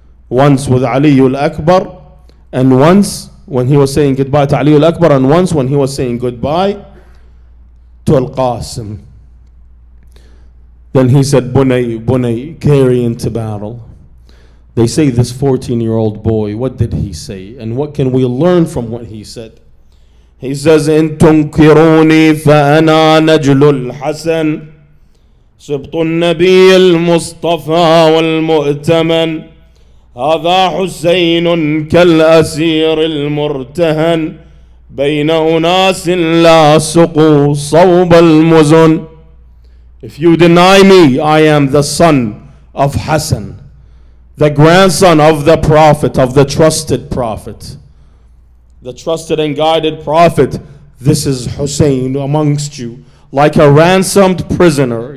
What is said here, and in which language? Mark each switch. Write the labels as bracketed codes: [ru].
[en] Once with Ali al-Akbar, and once when he was saying goodbye to Ali al-Akbar, and once when he was saying goodbye to Al-Qasim. Then he said, Bunay, carry into battle. They say this 14-year-old boy, what did he say? And what can we learn from what he said? He says, [ar] إن تنكروني فأنا نجل الحسن سبط النبي المصطفى والمؤتمن هذا حسين كالأسير المرتهن بين أناس لا سقوا صوب المزن. [en] If you deny me, I am the son of Hassan, the grandson of the Prophet, of the trusted Prophet, the trusted and guided Prophet. This is Hussein amongst you, like a ransomed prisoner.